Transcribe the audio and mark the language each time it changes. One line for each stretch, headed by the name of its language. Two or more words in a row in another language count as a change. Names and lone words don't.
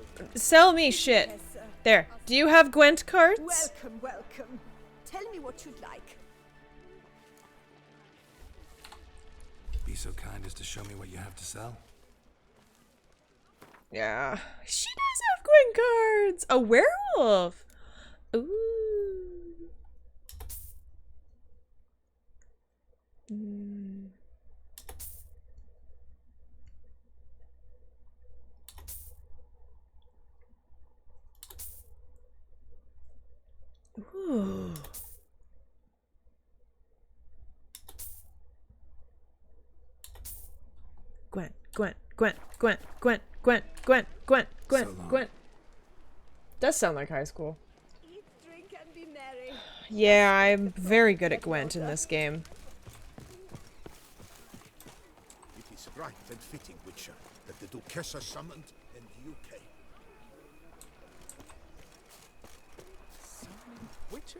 English: Sell me shit. There. Do you have Gwent cards? Welcome, welcome. Tell me what you'd like. Be so kind as to show me what you have to sell. Yeah. She does have Gwent cards. A werewolf. Ooh. Mm. Ooh. Gwent, Gwent, Gwent, Gwent, Gwent, Gwent, Gwent, Gwent, Gwent, Gwent. Does sound like high school. Eat, drink, and be merry. Yeah, I'm very good at Gwent in this game. It is right and fitting, Witcher, that the Duchessa summoned and you came. Summoning Witcher?